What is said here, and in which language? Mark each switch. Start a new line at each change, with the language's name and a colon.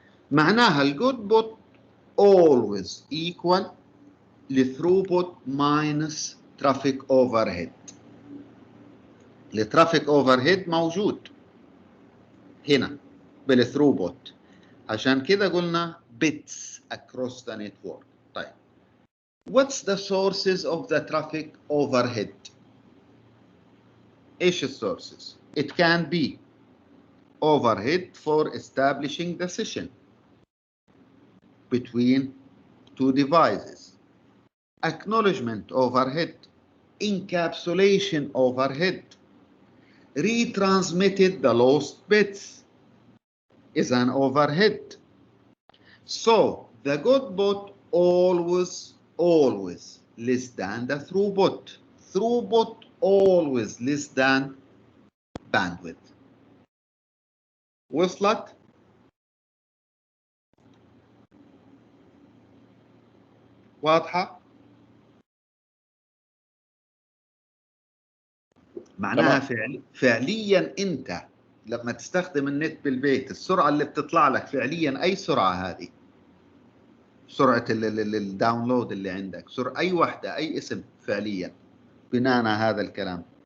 Arabic: معناها
English: الجود بوت always equal لثروبوت minus traffic overhead. الترافيك overhead
Arabic: موجود هنا بالثروبوت، عشان كذا قلنا
English: bits across the network.
Arabic: طيب
English: what's the sources of the traffic overhead؟
Arabic: ايش السورسز؟
English: it can be overhead for establishing the session between two devices, acknowledgement overhead, encapsulation overhead, retransmitted the lost bits is an overhead. So the good bot always less than the throughput. Throughput always less than bandwidth.
Arabic: وصلت؟ واضحة؟ معناها فعليا انت لما تستخدم النت بالبيت، السرعة اللي بتطلع لك فعليا اي سرعة هذه؟ سرعة الداونلود اللي عندك، سرعة اي وحدة، اي اسم فعليا بناء على هذا الكلام؟